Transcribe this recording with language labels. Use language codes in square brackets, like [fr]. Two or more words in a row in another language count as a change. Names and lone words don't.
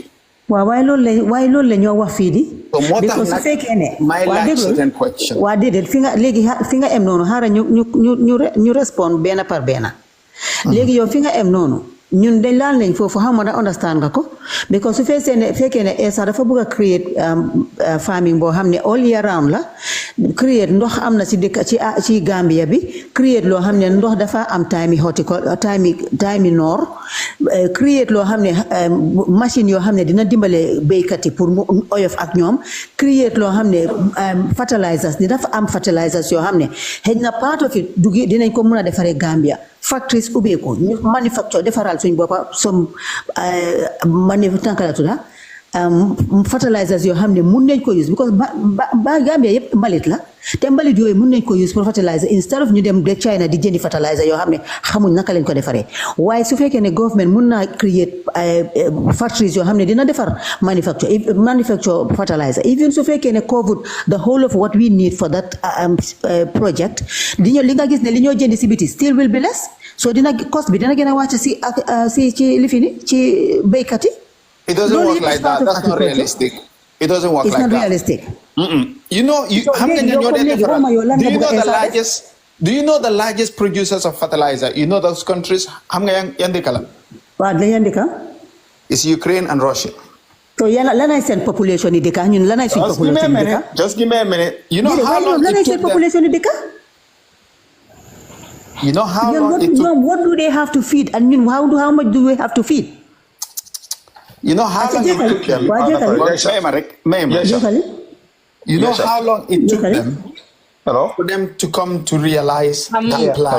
[wo] waaye loolu la ñoo wax fii di because su fekkee ne waa déedéet fi nga em noonu xaaral ñu respond benn par benn léegi yow fi nga em noonu ñun dañ laal nañ foofu xam nga understand nga ko because su fekkee ne Essa dafa bëgg a create farming boo xam ne [en] all year round [wo] la create ndox am na ci dëkk ci Gambia bi create loo xam ne ndox dafa am time noor create loo xam ne machine yoo xam ne dina dimbale béykat yi pour mu oyof ak ñoom create loo xam ne fertilizers dafa am fertilizers yoo xam ne xëy na [en] part of it [wo] dinañ ko mën a defaree Gambia factories ubbeeku ñu manufacture defaral suñ boppa som fertilizers yoo xam ne mun nañ ko use because ba Gambia yëpp mbalit la te mbalit yooyu mun nañ ko use pour [en] fertilizer instead [wo] of ñu dem de China di jëndi fertilizer yoo xam ne xamuñ naka lañ ko defaree waaye su fekkee ne government mun naa create factories yoo xam ne dina defar manufacture fertilizer even su fekkee ne [en] covered the whole of what we need for that project [wo] li nga gis ne li ñoo jëndi si biti [en] still will be less so cost [wo] bi dina gën a wàcc si ci lifini ci béykat yi. [en] It doesn't work like that. That's not realistic. It doesn't work like that. It's not realistic. You know, do you know the largest producers of fertilizer? You know those countries? It's Ukraine and Russia. [wo] So lanay sen population ni deka ñun lanay suñ population ni deka. [en] Just give me a minute. You know how long it took [wo] population ni deka? [en] You know how long it took. What do they have to feed and how much do we have to feed? You know how long it took them. You know how long it took them for them to come to realize that plan.